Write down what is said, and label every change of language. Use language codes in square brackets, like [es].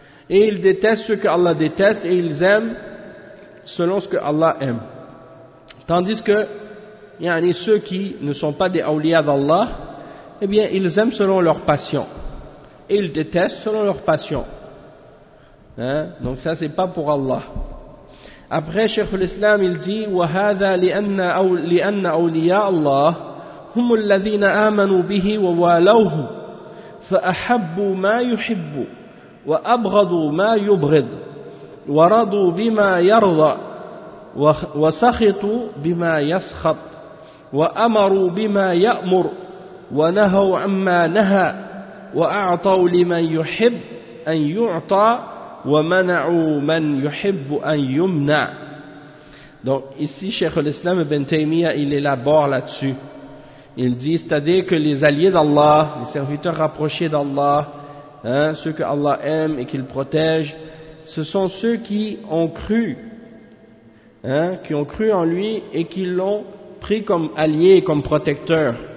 [fr] Et ils détestent ce que Allah déteste et ils aiment selon ce que Allah aime. Tandis que, yani, ceux qui ne sont pas des awliya d'Allah, eh bien, ils aiment selon leur passion. Et ils détestent selon leur passion. Hein? Donc ça, c'est pas pour Allah. Après, Cheikh al-Islam, il dit, [ar] وَهَذَا لِأَنَّ أَوْلِيَاءَ اللَّهِ هُمُ الَّذِينَ آمَنُوا بِهِ وَوَالَوْهُ فَأَحَبُّوا مَا يُحِبُّوا وأبغضوا ما يبغض ورضوا بما يرضى وسخطوا بما يسخط وأمروا بما يأمر ونهوا عما نهى وأعطوا لمن يحب أن يعطى ومنعوا من يحب أن يمنع. [fr] Donc ici Cheikh al-Islam Ibn Taymiyyah, il élabore là-dessus. Il dit, c'est-à-dire que les alliés d'Allah, les serviteurs rapprochés d'Allah, hein, ceux que Allah aime et qu'il protège, ce sont ceux qui ont cru, hein, qui ont cru en lui et qui l'ont pris comme allié, comme protecteur.